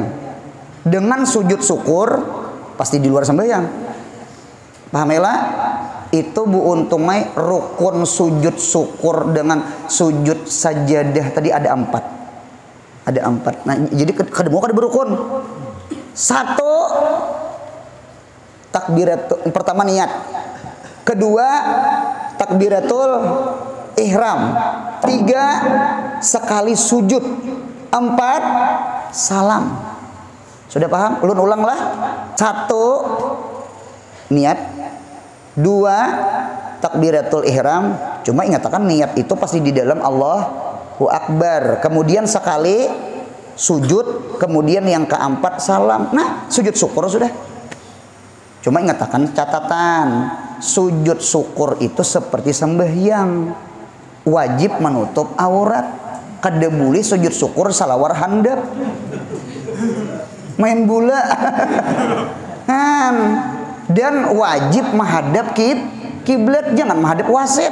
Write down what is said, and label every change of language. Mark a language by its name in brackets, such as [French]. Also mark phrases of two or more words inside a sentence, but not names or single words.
[Indonesian] Dengan sujud syukur pasti di luar sembahyang. Paham ya? Itu bu untumai rukun sujud syukur dengan sujud sajadah tadi ada 4. Ada 4. [Banjar] Nah jadi kedua kada berukun. [Indonesian] 1 takbiratul pertama niat. Kedua takbiratul ihram. 3 sekali sujud. 4 salam. [Banjar] Sudah paham? Ulun ulang lah. 1 niat. [Indonesian] 2 takbiratul ihram. Cuma ingatkan niat itu pasti di dalam [Arabic] Allahu Akbar. [Indonesian] Kemudian sekali sujud. Kemudian yang keempat salam. Nah sujud syukur sudah. Cuma ingatkan catatan. Sujud syukur itu seperti sembahyang. Wajib menutup aurat. [Banjar] Kada boleh sujud syukur salawar handap. [Indonesian] Main bola. Dan wajib menghadap kiblat, jangan menghadap wasit.